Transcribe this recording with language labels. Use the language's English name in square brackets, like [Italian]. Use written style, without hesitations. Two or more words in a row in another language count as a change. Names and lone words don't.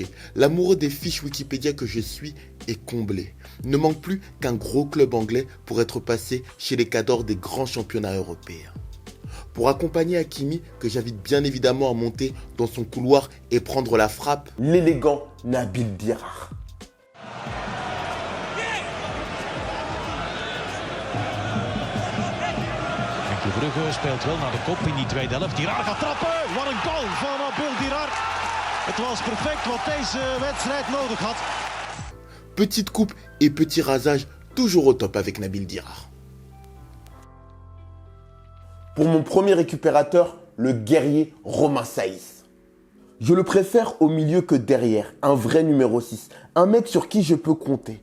[French] L'amoureux des fiches Wikipédia que je suis est comblé. Il ne manque plus qu'un gros club anglais pour être passé chez les cadors des grands championnats européens. Pour accompagner Hakimi, que j'invite bien évidemment à monter dans son couloir et prendre la frappe, l'élégant Nabil Dirar. [Dutch] Brugge speelt wel naar de kop in die tweede helft. Dirar gaat trappen. Wat een goal van Nabil Dirar. Het was perfect wat deze wedstrijd nodig had. [French] Petite coupe et petit rasage, toujours au top avec Nabil Dirar. Pour mon premier récupérateur, le guerrier Romain Saïs. Je le préfère au milieu que derrière, un vrai numéro 6, un mec sur qui je peux compter.